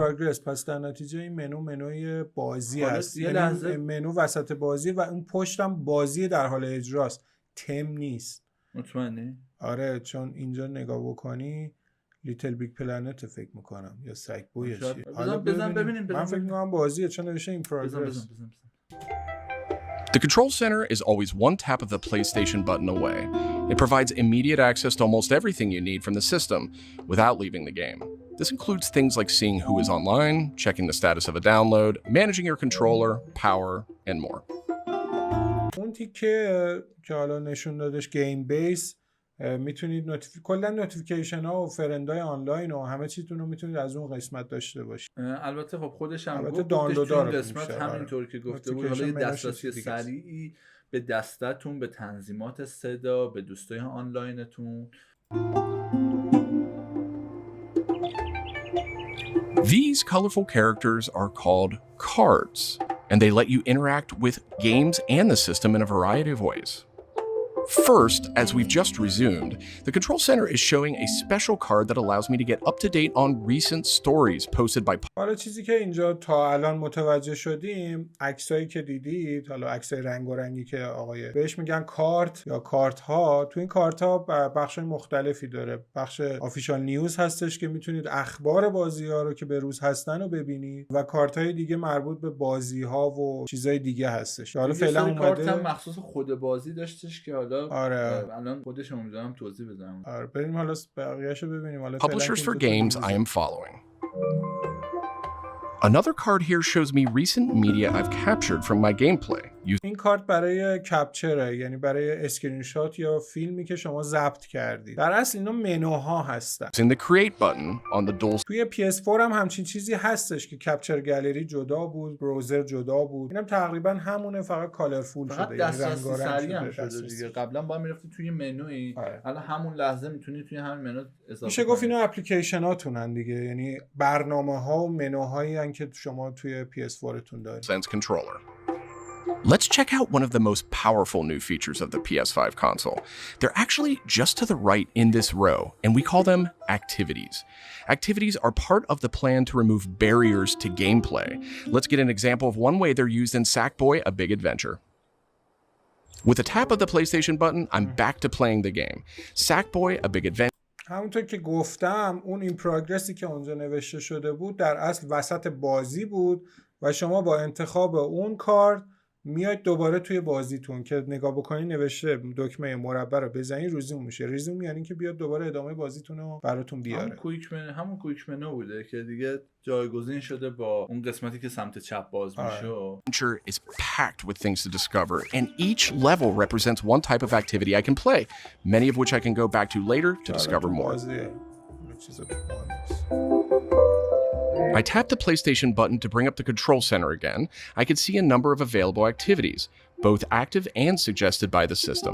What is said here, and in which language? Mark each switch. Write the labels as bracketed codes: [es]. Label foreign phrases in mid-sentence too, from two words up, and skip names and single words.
[fa] پروگرس، پس در نتیجه این منوی بازی هست. یه لحظه منو وسط بازی و اون پشتم بازی در حال اجراست، تم نیست. مطمئنی؟ آره چون اینجا نگاه بکنی لیتل بیگ پلنت فکر میکنم یا سگ بوی چی. حالا ببینیم. من فکر میکنم بازیه چون نوشته این پروگرس. [en] The control center is always one tap of the PlayStation button away. It provides immediate access to almost everything you need from the system without leaving the game. This includes things like seeing who is online, checking the status of a download, managing your controller, power, and more. [fa] اون تیکه که حالا نشون دادش [en] game base, [fa] میتونید کلا نوتیفیکیشن ها و فرندای آنلاین و همه چیتون رو میتونید از اون قسمت داشته باشید. البته خب خودش هم گفت دانلود این قسمت همینطور که گفته بود، حالا یه دسترسی سریعی به دستتون، به تنظیمات صدا، به دوستای آنلاینتون. [en] These colorful characters are called cards, and they let you interact with games and the system in a variety of ways. First, as we've just resumed, the control center is showing a special card that allows me to get up to date on recent stories posted by. [fa] حالا چیزی که اینجا تا الان متوجه شدیم، عکسایی که دیدید، حالا عکسای رنگارنگی که آقای بهش میگن کارت یا کارت ها، تو این کارت ها بخشای مختلفی داره. بخش [en] official news [fa] هستش که میتونید اخبار بازی ها رو که به روز هستن رو ببینید و کارت های دیگه مربوط به بازی ها و چیزای دیگه هستش. حالا فعلا اومده کارت هم مخصوص خود بازی داشتش که حالا آره الان خودش هم میذارم توضیح بدم. آره بریم حالا بقیه‌شو ببینیم. حالا [en] Publishers for games I am following. Another card here shows me recent media I've captured from my gameplay. [fa] این کارت برای کپچره، یعنی برای اسکرین شات یا فیلمی که شما ضبط کردید. در اصل اینا منوها هستن. [en] In the create button on the dual. [fa] توی PS4 هم همچین چیزی هستش که [en] capture gallery [fa] جدا بود، براوزر جدا بود. اینم تقریبا همونه، فقط کالرفول شده، یعنی دسترسی رنگارنگ شده دیگه. قبلا با میرفتی توی منوی، الان همون لحظه میتونی توی همین منو اضافه میشه گفت اینا اپلیکیشناتونن دیگه، یعنی برنامه‌ها و منوهایی که شما توی PS4 تون دارید. [en] Sense controller. Let's check out one of the most powerful new features of the PS5 console. They're actually just to the right in this row, and we call them activities. Activities are part of the plan to remove barriers to gameplay. Let's get an example of one way they're used in Sackboy: A Big Adventure. With a tap of the PlayStation button, I'm back to playing the game. Sackboy: A Big Adventure. [fa] همونطور که گفتم اون این پروگرسی که اونجا نوشته شده بود در اصل وسط بازی بود و شما با انتخاب اون کارت میاید دوباره توی بازیتون که نگاه بکنی نوشته دکمه مربع رو بزنید ریزوم میشه. ریزوم یعنی که بیاد دوباره ادامه بازیتون رو براتون بیاره. همون [en] quick menu [fa] بوده که دیگه جایگزین شده با اون قسمتی که سمت چپ باز میشه. [en] Adventure is packed with things to discover, and each level represents one type of activity I can play, many of which I can go back to later to discover more. I tap the PlayStation button to bring up the control center again. I can see a number of available activities, both active and suggested by the system.